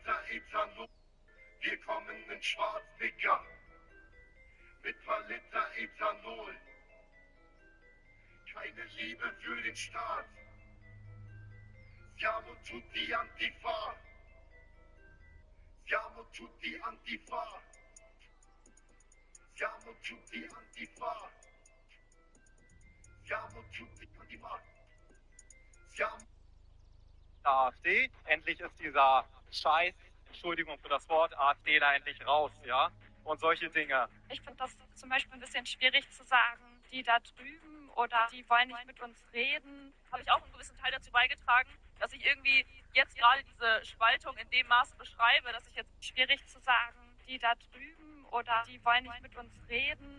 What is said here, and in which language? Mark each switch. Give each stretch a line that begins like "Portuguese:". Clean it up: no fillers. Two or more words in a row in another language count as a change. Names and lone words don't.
German: Ethanol. Wir kommen in Schwarzdicker mit paar Liter Ethanol. Keine Liebe für den Staat.
Italian: Siamo tutti Antifa. Siamo tutti Antifa. Siamo tutti Antifa. Siamo tutti Antifa. Siamo
German: AfD. Endlich ist dieser Scheiß, Entschuldigung für das Wort, AfD da endlich raus, ja? Und solche Dinge. Ich finde das zum Beispiel ein bisschen schwierig zu sagen, die da drüben oder die wollen nicht mit uns reden. Habe ich auch einen gewissen Teil dazu beigetragen, dass ich irgendwie jetzt gerade diese Spaltung in dem Maße beschreibe, dass ich jetzt schwierig zu sagen, die da drüben oder die wollen nicht mit uns reden.